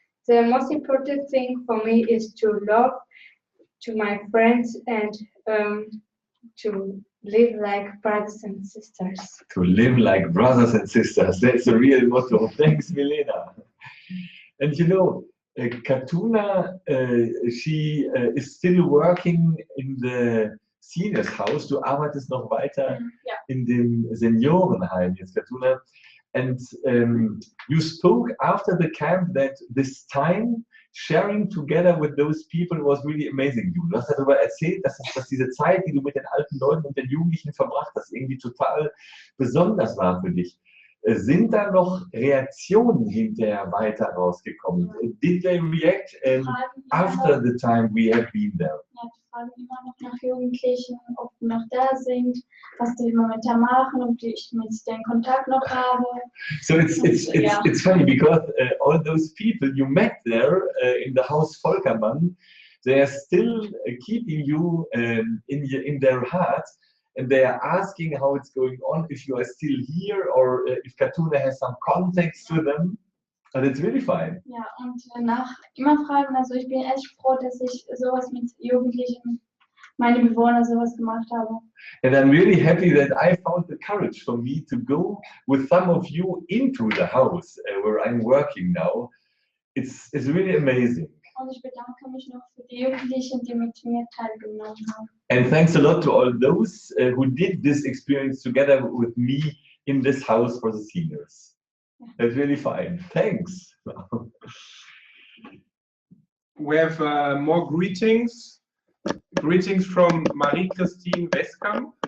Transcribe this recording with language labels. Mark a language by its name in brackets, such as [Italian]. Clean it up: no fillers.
[English] The most important thing for me is to love to my friends and to live like brothers and sisters. To live like brothers and sisters. That's the real motto. Thanks, Milena. And you know, Katuna, she is still working in the seniors house. [German] Du arbeitest noch weiter in dem Seniorenheim jetzt, Katuna. [English] And you spoke after the camp that this time sharing together with those people was really amazing. [German] Du hast darüber erzählt, dass diese Zeit, die du mit den alten Leuten und den Jugendlichen verbracht hast, irgendwie total besonders war für dich. Sind da noch Reaktionen hinterher weiter rausgekommen? [English] Did they react after the time we have been there? [German] Ja, die fragen immer noch nach Jugendlichen, ob die noch da sind, was die momentan machen, ob ich mit denen Kontakt noch habe. [English] So it's funny because all those people you met there in the house Volkermann, they are still keeping you in their hearts. And they are asking how it's going on, if you are still here or if Katuna has some contacts to them. And it's really fine. [German] Ja, und immer fragen, also ich bin echt froh, dass ich sowas mit Jugendlichen, meine Bewohner sowas gemacht habe. [English] And I'm really happy that I found the courage for me to go with some of you into the house where I'm working now. It's really amazing. [German] Und ich bedanke mich noch für die Jugendlichen, die mit mir teilgenommen haben. [English] And thanks a lot to all those who did this experience together with me in this house for the seniors. That's really fine. Thanks. We have more greetings. Greetings from Marie-Christine Westkamp.